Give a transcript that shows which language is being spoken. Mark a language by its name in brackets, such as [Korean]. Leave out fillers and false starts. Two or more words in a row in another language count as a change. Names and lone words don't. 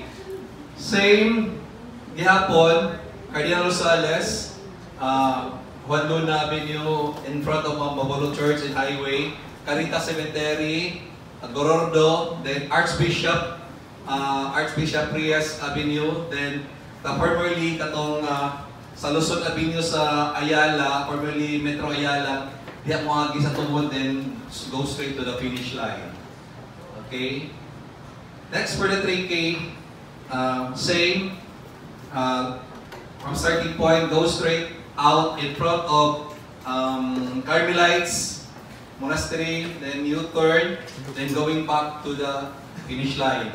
[English] Same, gihapon, Cardinal Rosales, Juan Luna Avenue in front of Mabolo Church and Highway, Carita Cemetery, Gorordo, then Archbishop Reyes Avenue, then formerly [Cebuano] katong sa [English] Luzon Avenue sa Ayala, formerly Metro Ayala, [Cebuano] di ako agi sa tubod, [English] then go straight to the finish line. Okay? Next, for the 3K, same. From starting point, go straight out in front of Carmelites Monastery, then U-turn, then going back to the finish line.